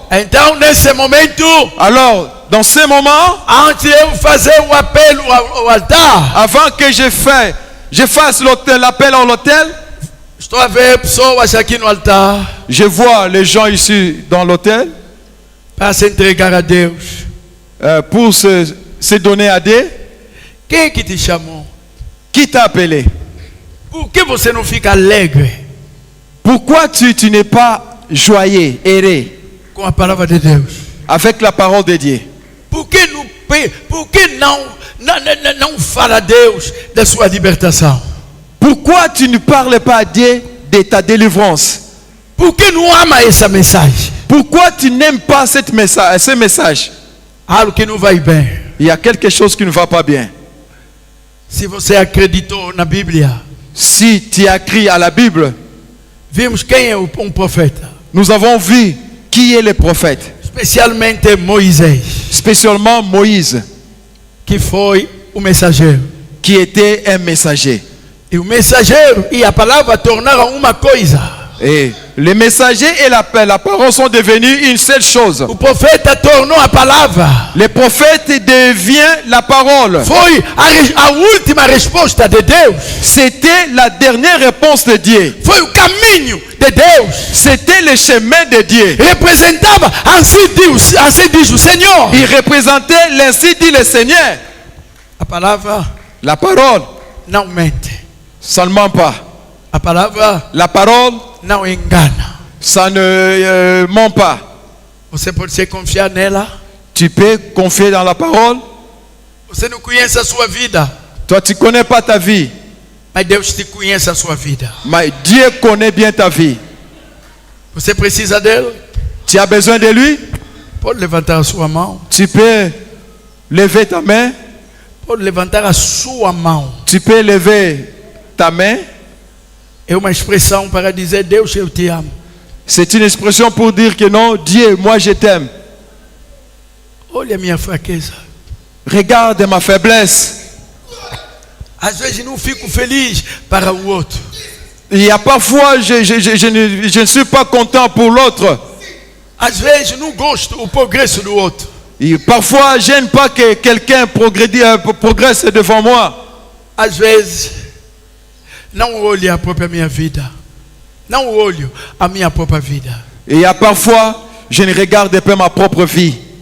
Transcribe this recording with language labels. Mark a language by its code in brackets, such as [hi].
[pt] Então, nesse momento, [fr] Alors, dans ce moment, [pt] antes de eu fazer o apelo ao altar, [fr] avant que je fasse l'appel à l'autel, [pt] estou a ver pessoas aqui no altar [fr] je vois les gens ici dans l'autel [pt] para se entregar a Deus. [fr] pour se donner à Dieu. [pt] Quem que te chamou? [fr] Qui t'a appelé? [pt] Por que você não fica alegre [fr] Pourquoi tu n'es pas joyeux, heureux [pt] com a palavra de Deus? [fr] avec la parole de Dieu? [pt] Por que não fala a Deus da sua libertação? [fr] Pourquoi tu ne parles pas à Dieu de ta délivrance? [pt] Por que não ama essa mensagem? [fr] Pourquoi tu n'aimes pas ce message? [pt] Algo que não vai bem. [fr] Il y a quelque chose qui ne va pas bien. [pt] Se você acreditou na Bíblia, [fr] Si tu as crié à la Bible, [pt] vimos quem é profeta. [fr] nous avons vu qui est le prophète, [pt] Especialmente Moisés, [fr] spécialement Moïse, [pt] que foi o mensageiro. [fr] qui était un messager. [pt] E o mensageiro e a palavra tornaram uma coisa. [fr] Et les messagers et la parole sont devenus une seule chose. [pt] O profeta tornou a palavra. [fr] Le prophète devient la parole. [pt] Foi a última resposta de Deus. [fr] C'était la dernière réponse de Dieu. [pt] Foi o caminho de Deus. [fr] C'était le chemin de Dieu. [pt] Representava, assim diz o Senhor. [fr] Il représentait l'ainsi dit le Seigneur. [pt] A palavra [fr] La parole, [pt] não mente. [fr] ça ne ment pas. [pt] A palavra [fr] La parole, [pt] não engana. [fr] ça ne ment pas. [pt] Você pode se confiar nela. [fr] Tu peux confier dans la parole. [pt] Você não conhece a sua vida, [fr] Toi, tu ne connais pas ta vie, [pt] mas Deus te conhece a sua vida. [fr] mais Dieu connaît bien ta vie. [pt] Você precisa dele? [fr] Tu as besoin de lui. [pt] Pode levantar a sua mão. [fr] Tu peux lever ta main. [pt] Pode levantar a sua mão. [fr] Tu peux lever ta main. [pt] É uma expressão para dizer: Deus, eu te amo. [fr] C'est une expression pour dire que non, Dieu, moi je t'aime. [pt] Olha a minha fraqueza. [fr] Regarde ma faiblesse. [pt] Às vezes não fico feliz para o outro. [fr] Il y a parfois, je ne suis pas content pour l'autre. [pt] Às vezes não gosto do progresso do outro. [fr] Et parfois, je n'aime pas que quelqu'un progresse devant moi. [pt] Às vezes não olho a própria minha vida. Não olho a minha própria vida. [fr] Et il y a parfois, je ne regarde pas ma propre vie.